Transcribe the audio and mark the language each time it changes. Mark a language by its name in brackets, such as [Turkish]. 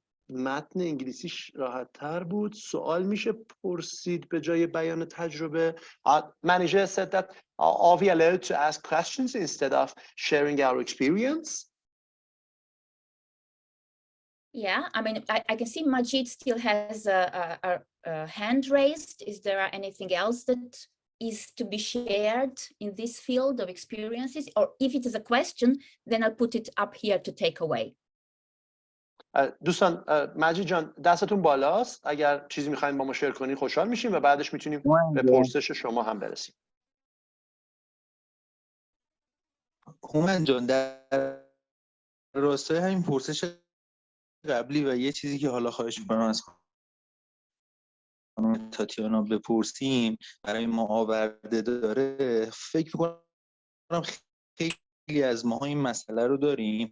[Persian] متن انگلیسیش راحت تر بود. سوال میشه پرسید به جای بیان تجربه. [English] Manager said that are we allowed to ask questions instead of sharing our experience? Yeah, I mean, I can see Majid still has a hand raised. Is there anything else that is to be shared in this field of experiences? Or if it is a question, then I'll put it up here to take away. [Persian] دوستان، مجید جان دستتون بالاست. اگر چیزی میخواین با ما شیر کنین خوشحال میشیم و بعدش میتونیم به پرسش شما هم برسیم. هومن جان، در راستای همین پرسش قبلی و یه چیزی که حالا خواهش می‌کنم از خانم تاتیانا بپرسیم برای ما آورده داره، فکر می‌کنم خیلی از ماها این مسئله رو داریم.